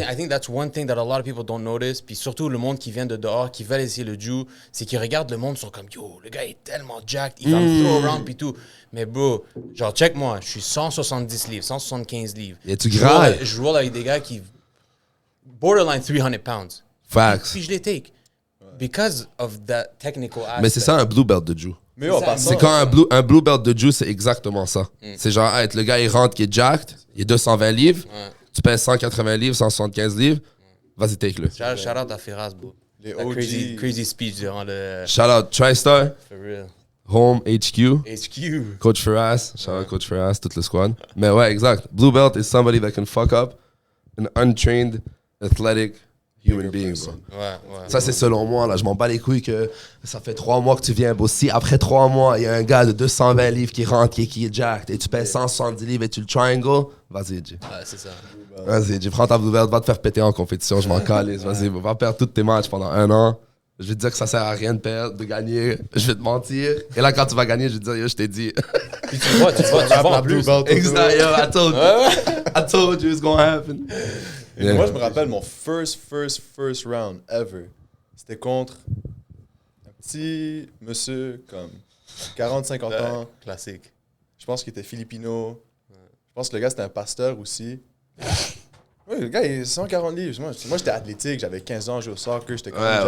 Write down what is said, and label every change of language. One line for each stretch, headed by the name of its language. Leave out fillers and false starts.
English: I think that's one thing that a lot of people don't notice.
French: Puis surtout, le monde qui vient de dehors, qui veulent essayer le jiu, c'est qu'ils regardent le monde, ils sont comme, yo, le gars est tellement jacked, il va me
English: throw around,
French: puis tout. Mais bro, genre, check moi, je suis 170 livres, 175 livres. Et tu grailles. Je roule avec des gars qui...
English: borderline 300 pounds. Facts.
French: Puis je les take.
English: Because of that technical aspect.
French: Mais c'est ça un blue belt de jiu. Mais en passant, c'est quand un blue belt de jiu, c'est exactement ça. C'est genre, hey, le gars, il rentre, qui est jacked, il est 220 livres, tu pèses 180 livres, 175 livres, vas-y, take-le. Shout out à Firas, bro. Les OG.
English: Crazy speech
French: durant le...
English: Shout out TriStar, For real. Home, HQ, HQ.
French: Coach Firas, shout out Coach Firas, toute le squad. Mais ouais, exact.
English: Blue belt is somebody that can fuck up an untrained, athletic human being, bro.
French: Ouais. Ça, c'est selon moi, là. Je m'en bats les couilles que ça fait 3 mois que tu viens, bro. Si après 3 mois, il y a un gars de 220 livres qui rentre, qui est jacked, et tu pèses 170 livres et tu le triangle, vas-y, G. Ouais, c'est ça. Vas-y, G. Prends ta blue belt, va te faire péter en compétition, je m'en calisse. Vas-y, va perdre tous tes matchs pendant 1 an. Je vais te dire que ça sert à rien de perdre, de gagner. Je vais te mentir. Et là, quand tu vas gagner, je vais te dire, yo, je t'ai dit. Puis tu vois en plus.
English: Exact, yo, I told you it's gonna happen.
French: Yeah. Moi, je me rappelle mon
English: first round ever.
French: C'était contre un petit monsieur comme 40-50 ans. Classique. Je pense qu'il était filipino. Je pense que le gars, c'était un pasteur aussi. Oui, le gars, il est 140 livres. Moi, j'étais athlétique, j'avais 15 ans, je jouais au soccer, j'étais comme